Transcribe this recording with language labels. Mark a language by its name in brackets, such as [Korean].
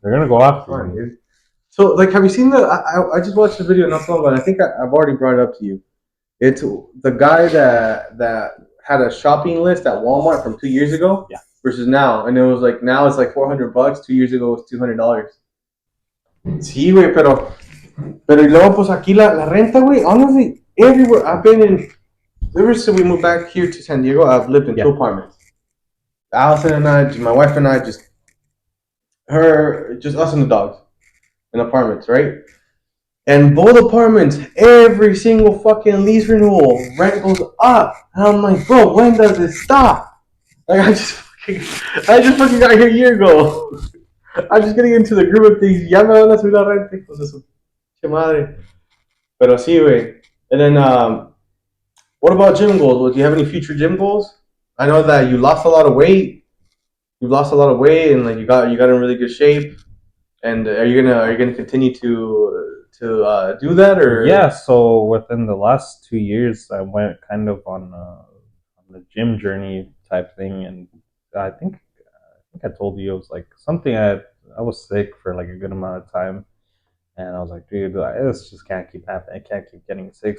[English] They're gonna go after you, dude. So, like, have you seen I just watched the video not so long ago, and I think I've already brought it up to you. It's the guy that had a shopping list at Walmart from 2 years ago. Yeah. Versus now, and it was like now it's like $400. 2 years ago it was $200. [Spanish] Sí, güey, pero y luego pues aquí la renta, güey. [English] Honestly, everywhere I've been in, ever since we moved back here to San Diego, I've lived in 2 apartments. Allison and I, my wife and I, just us and the dogs, in apartments, right? And both apartments, every single fucking lease renewal, rent goes up, and I'm like, bro, when does it stop? Like I just fucking got here a year ago. I'm just getting into the groove of things. [Spanish] Ya me van a subir la renta, hijos de su pinche madre. Pero sí, güey. [English] And then, what about gym goals? Do you have any future gym goals? I know that you lost a lot of weight. You've lost a lot of weight, and like you got in really good shape. And are you gonna continue to do that or? Yeah, so within the last 2 years, I went kind of on the gym journey type thing, and I think I told you it was like something I was sick for like a good amount of time, and I was like, dude, this just can't keep happening. I can't keep getting sick.